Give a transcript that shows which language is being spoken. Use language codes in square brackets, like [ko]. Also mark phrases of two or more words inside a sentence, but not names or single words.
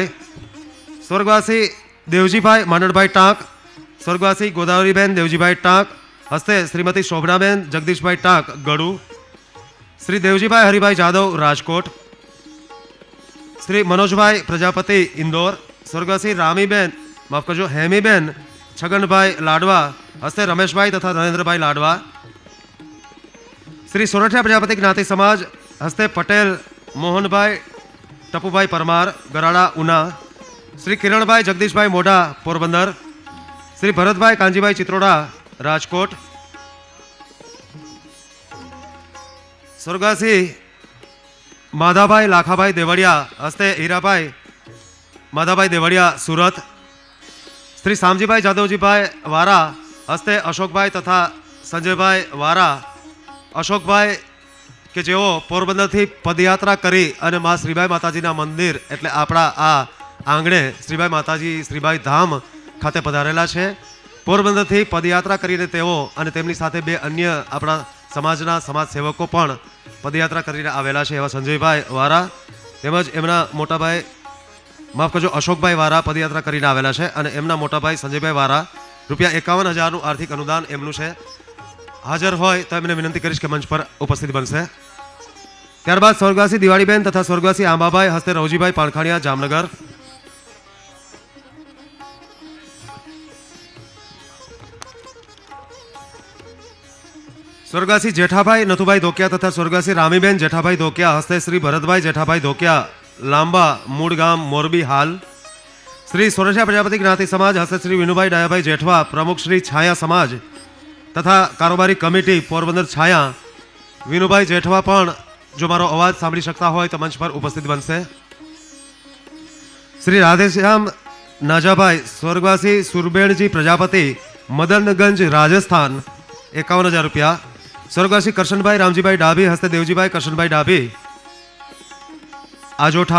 [gu] સ્વર્ગવાસી દેવજીભાઈ માંડણભાઈ ટાંક. સ્વર્ગવાસી ગોદાવરીબેન દેવજીભાઈ ટાંક હસ્તે શ્રીમતી શોભનાબેન જગદીશભાઈ ટાંક ગડુ. શ્રી દેવજીભાઈ હરિભાઈ જાદવ રાજકોટ. શ્રી મનોજભાઈ પ્રજાપતિ ઇન્દોર. સ્વર્ગવાસી રામીબેન માફ કરજો હેમીબેન છગનભાઈ લાડવા હસ્તે રમેશભાઈ તથા નરેન્દ્રભાઈ લાડવા। શ્રી સોરઠિયા પ્રજાપતિ જ્ઞાતિ સમાજ હસ્તે પટેલ મોહનભાઈ ટપૂભાઈ પરમાર ગરાડા ઉના। श्री किरणभाई जगदीशभाई मोढा पोरबंदर। श्री भरतभाई कांजीभाई चित्रोड़ा राजकोट। સ્વર્ગવાસી માધાભાઈ લાખાભાઈ દેવડિયા હસ્તે હીરાભાઈ માધાભાઈ દેવડિયા સૂરત। શ્રી સામજીભાઈ જાદવજીભાઈ વારા હસ્તે અશોકભાઈ તથા સંજયભાઈ વારા। અશોકભાઈ કે જેઓ પોરબંદર થી પદયાત્રા કરી અને માં શ્રીબાઈ માતાજીના મંદિર એટલે આપણા આ આંગણે શ્રીબાઈ માતાજી શ્રીબાઈ ધામ ખાતે પધારેલા છે। પોરબંદર થી પદયાત્રા કરીને તેઓ અને તેમની સાથે બે અન્ય આપણા સમાજના સમાજસેવકો પણ પદયાત્રા કરીને આવેલા છે એવા સંજયભાઈ વારા તેમજ એમના મોટાભાઈ માફ કરજો અશોકભાઈ વારા પદયાત્રા કરીને આવેલા છે અને એમના મોટાભાઈ સંજયભાઈ વારા ₹51,000નું આર્થિક અનુદાન એમનું છે। હાજર હોય તો એમને વિનંતી કરીશ કે મંચ પર ઉપસ્થિત બનશે। ત્યારબાદ સ્વર્ગવાસી દિવાળીબેન તથા સ્વર્ગવાસી આંબાભાઈ હસ્તે રવજીભાઈ પાણખાણિયા જામનગર। સ્વર્ગવાસી જેઠાભાઈ નથુભાઈ ધોકિયા તથા સ્વર્ગવાસી રામીબેન જેઠાભાઈ ધોકિયા હસ્તે શ્રી ભરતભાઈ જેઠાભાઈ ધોકિયા લાંબા મૂળ ગામ મોરબી હાલ। શ્રી સોરઠિયા પ્રજાપતિ જ્ઞાતિ સમાજ હસ્તે શ્રી વિનુભાઈ ડાયાભાઈ જેઠવા પ્રમુખ શ્રી છાયા સમાજ તથા કારોબારી કમિટી પોરબંદર છાયા વિનુભાઈ જેઠવા પણ જો મારો અવાજ સાંભળી શકતા હોય તો મંચ પર ઉપસ્થિત બનશે। શ્રી રાધેશ્યામ નાજાભાઈ સ્વર્ગવાસી સુરબેણજી પ્રજાપતિ મદનગંજ રાજસ્થાન ₹51,000। સ્વર્ગવાસી કરશનભાઈ રામજીભાઈ ડાભી હસ્તે દેવજીભાઈ કરશનભાઈ ડાભી આજોઠા।